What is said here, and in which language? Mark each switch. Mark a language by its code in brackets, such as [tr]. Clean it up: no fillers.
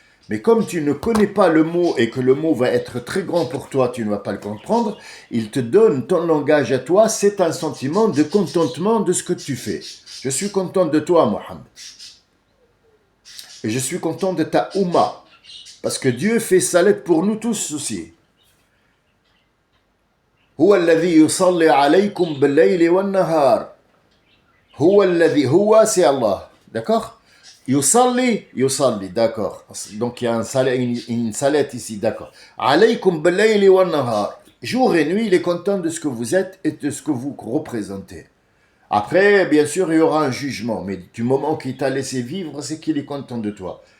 [fr] Mais comme tu ne connais pas le mot et que le mot va être très grand pour toi, tu ne vas pas le comprendre, il te donne ton langage à toi, c'est un sentiment de contentement de ce que tu fais. Je suis content de toi, Mohammed. Et je suis content de ta Oumma. Parce que Dieu fait salat pour nous tous aussi. [ar] هو الذي يصلي عليكم بالليل والنهار. هو الذي هو [fr] c'est Allah. D'accord? Yusalli, d'accord. Donc il y a une salat ici, d'accord. [ar] Alaykum bil-layli wan-nahar. [fr] Jour et nuit, il est content de ce que vous êtes et de ce que vous représentez. Après, bien sûr, il y aura un jugement, mais du moment qu'il t'a laissé vivre, c'est qu'il est content de toi.